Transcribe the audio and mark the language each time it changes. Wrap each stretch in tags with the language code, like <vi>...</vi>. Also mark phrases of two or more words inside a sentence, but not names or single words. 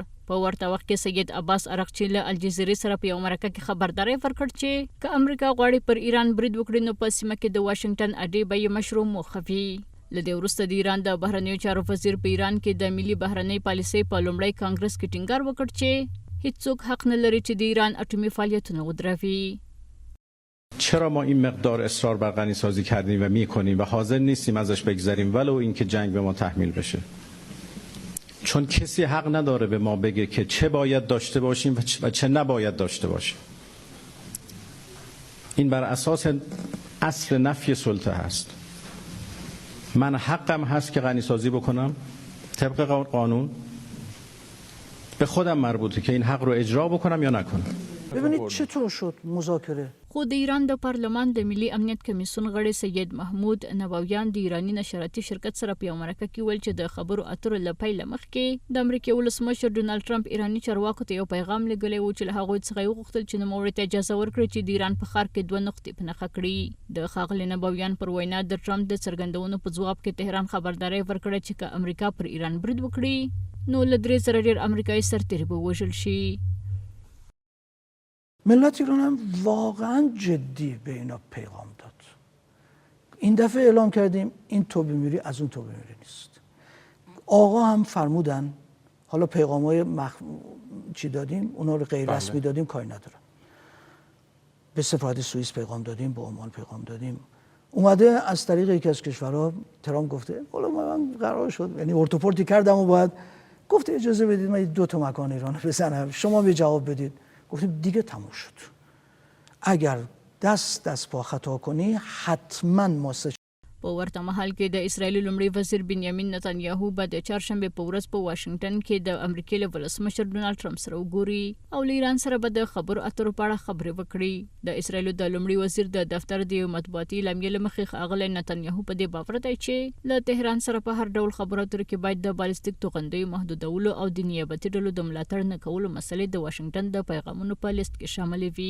<ps>په ورته وخت کې سید عباس ارغچی له الجزیرې سره په یو مرکه کې خبرداری ورکړ چې که امریکا غواړي پر ایران برید وکړي نو په سیمه کې د واشنگټن اډې به یې مشروع موخوي. له دې وروسته د ایران د بهرنیو چارو وزیر په ایران کې د ملي بهرنۍ پالیسۍ په لومړي کانګرس کې ټینګار وکړ چې هیڅوک حق نه لري چې د ایران اټومي فعالیتونه ودروي.</ps> <fa>چرا ما این مقدار اصرار بر غنیسازی کردیم و میکنیم و حاضر نیستیم ازش بگذریم ولو اینکه جنگ به ما تحمیل بشه؟ چون کسی حق نداره به ما بگه که چه باید داشته باشیم و چه نباید داشته باشیم. این بر اساس اصل نفی سلطه هست. من حقم هست که غنیسازی بکنم طبق قانون، به خودم مربوطه که این حق رو اجرا بکنم یا نکنم. ببینید چطور شد مذاکره. خود ایران د پارلمان د ملي امنیت کمیسیون غړي سید محمود نبویان د ایرانی نشراتي شرکت سره په مرکه کې ویل چې د خبرو اترو لپاره مخکې د امریکا ولسمشر ډونالد ټرمپ ایرانی چارواکو ته یو پیغام لګلی و چې له هغوی څخه یې وغوښتل چې نوموړي ته اجازه ورکړي چې د ایران په ښار کې 2 نقطې په نښه کړي. د ښاغلي نبویان پر وینا د ټرمپ د څرګندونو په ځواب کې تهران خبرداری ورکړه چې که امریکا پر ایران برید وکړي نو له 3 زره ډیر امریکایي سرتیري به وژل شي. ملت ایران هم واقعا جدی به اینا پیغام داد. این دفعه اعلام کردیم این توبه میری از اون توبه میری نیست. آقا هم فرمودن حالا پیغامای چی دادیم اونا رو غیر رسمی دادیم کاری ندارم. به سفارت سوئیس پیغام دادیم، به عمان پیغام دادیم. اومده از طریق یکی از کشورها ترامپ گفته حالا من قرار شد یعنی ارتوپورتی کردم و باید گفته اجازه بدید من 2 تا مکان ایران بزنم شما به جواب بدید. گفتیم دیگه تموم شد. اگر دست پا خطا کنی حتما ما</fa> <ps>په ورته مهال کې د اسرایل لومړي وزیر بنیامین نتانیاهو به د چهارشنبې په ورځ په واشنگټن کې د امریکا له ولسمشر ډونالد ټرمپ سره وګوري او له ایران سره به د خبرو اترو په اړه خبرې وکړي. د اسرایل د لومړي وزیر د دفتر د مطبوعاتي اعلامیې له مخې ښاغلی نتانیاهو په دې باور دی چې له تهران سره په هر ډول خبرو اترو کې باید د بالستیک توغندیو محدودولو او د نیابتي ډلو د ملاتړ نه کولو مسلې د واشنگټن د پیغامونو په لیست کې شامل وي.</ps>